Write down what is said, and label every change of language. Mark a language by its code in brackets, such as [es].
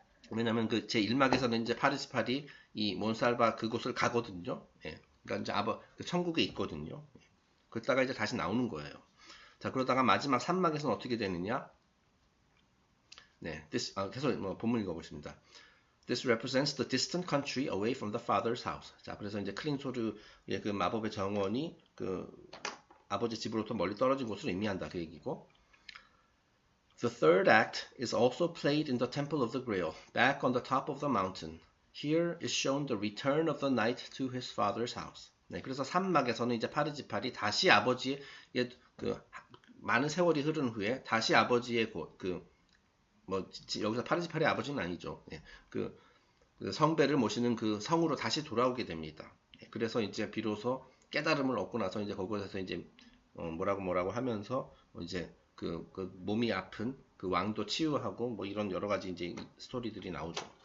[ko] 왜냐면 그 제 1막에서는 이제 파르지팔이 이 몬살바 그곳을 가거든요. 그러니까 이제 그 천국에 있거든요. 그러다가 이제 다시 나오는 거예요. 자, 그러다가 마지막 3막에서는 어떻게 되느냐? 계속 본문 읽어보겠습니다. [en] This represents the distant country away from the father's house. [ko] 자, 그래서 이제 클링소르의 그 마법의 정원이 그 아버지 집으로부터 멀리 떨어진 곳을 의미한다 그 얘기고. [en] The third act is also played in the Temple of the Grail, back on the top of the mountain. Here is shown the return of the knight to his father's house. [ko] 그래서 3막에서는 이제 파르지팔이 다시 아버지의 그 많은 세월이 흐른 후에 다시 아버지의 곳, 여기서 파르지팔의 아버지는 아니죠. 그 성배를 모시는 그 성으로 다시 돌아오게 됩니다. 그래서 이제 비로소 깨달음을 얻고 나서 이제 거기에서 이제 뭐라고 하면서 이제 그 몸이 아픈 그 왕도 치유하고 뭐 이런 여러 가지 이제 스토리들이 나오죠.